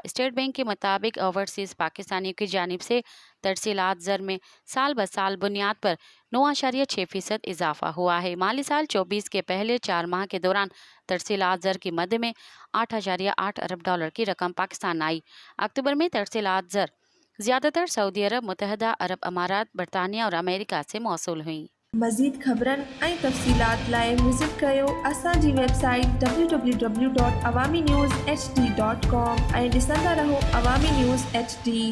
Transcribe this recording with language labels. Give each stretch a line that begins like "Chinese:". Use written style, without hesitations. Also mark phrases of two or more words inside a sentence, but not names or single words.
Urdu: اسٹیٹ بینک کے مطابق اوورسیز پاکستانیوں کی جانب سے ترسیلات زر میں سال بہ سال بنیاد پر 9.6% اضافہ ہوا ہے۔ مالی سال 24 کے پہلے 4 ماہ کے دوران ترسیلات زر کی مد میں 8.8 ارب ڈالر کی رقم پاکستان آئی۔ اکتوبر میں ترسیلات زر زیادہ تر سعودی عرب، متحدہ عرب امارات، برطانیہ اور امریکہ سے موصول ہوئیں۔
Sindhi: مزید خبرن ऐं तफ़सीलात लाइ विज़िट कयो असांजी वेबसाइट www.awamiNewsHD.com ऐं ॾिसंदा रहो अवामी न्यूज़ HD।